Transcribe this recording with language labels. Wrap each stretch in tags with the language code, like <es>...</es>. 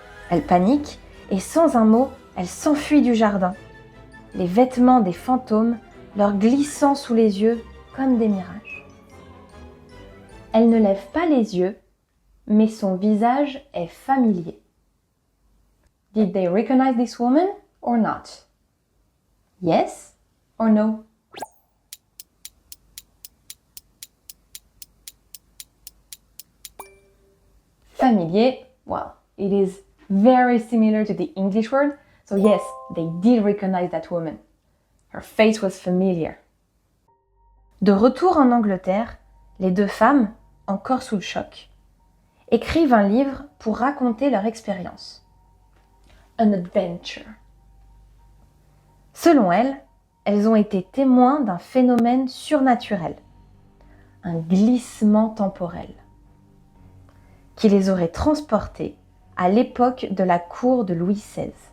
<fr>Elles paniquent et sans un mot, elles s'enfuient du jardin, les vêtements des fantômes leur glissant sous les yeux comme des mirages. Elle ne lève pas les yeux, mais son visage est familier.</fr> <en>Did they recognize this woman or not? Yes or no? Familier, well, it is very similar to the English word, so yes, they did recognize that woman. Her face was familiar.</en> <fr>De retour en Angleterre, les 2 femmes, encore sous le choc, écrivent un livre pour raconter leur expérience.</fr> <en>An adventure.</en> <fr>Selon elles, elles ont été témoins d'un phénomène surnaturel, un glissement temporel, qui les aurait transportées à l'époque de la cour de Louis XVI.</fr>